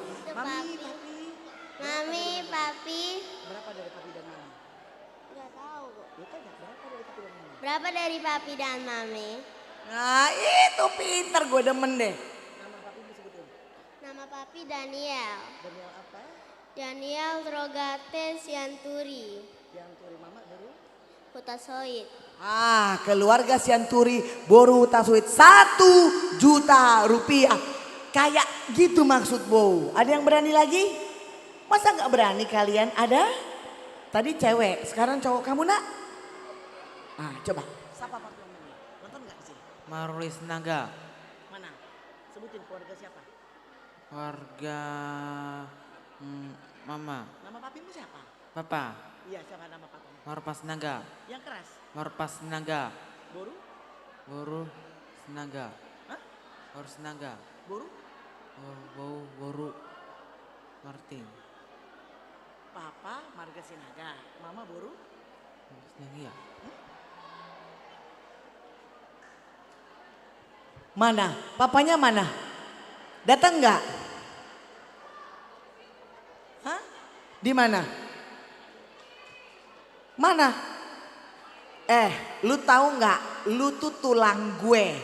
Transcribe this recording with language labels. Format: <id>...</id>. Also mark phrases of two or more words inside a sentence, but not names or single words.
<id>Itu papi. Mami, papi. Berapa dari papi dan mami? Gak tahu. Berapa dari papi dan mami? Berapa dari papi dan mami? Nah itu pinter gue demen deh. Nama papi disebutin. Nama papi Daniel. Daniel apa? Daniel Rogate Sianturi. Sianturi mama baru? Hutasoid. Keluarga Sianturi Boru Hutasuit 1 juta rupiah. Kayak gitu maksud Bow. Ada yang berani lagi? Masa nggak berani kalian? Ada? Tadi cewek, sekarang cowok kamu nak? Coba. Siapa papi namanya? Nonton nggak sih? Marulis Naga. Mana? Sebutin keluarga siapa? Keluarga Mama. Nama papimu siapa? Papa. Iya siapa nama papamu? Marpas Naga. Yang keras? Marpas Naga. Boru? Boru Naga. Hah? Boru Naga. Boru? Boru Martin. Papa Marga Sinaga. Mama Boru? Sinaga. Mana? Papanya mana? Datang nggak? Hah? Di mana? Mana? Lu tahu nggak? Lu tuh tulang gue.</id>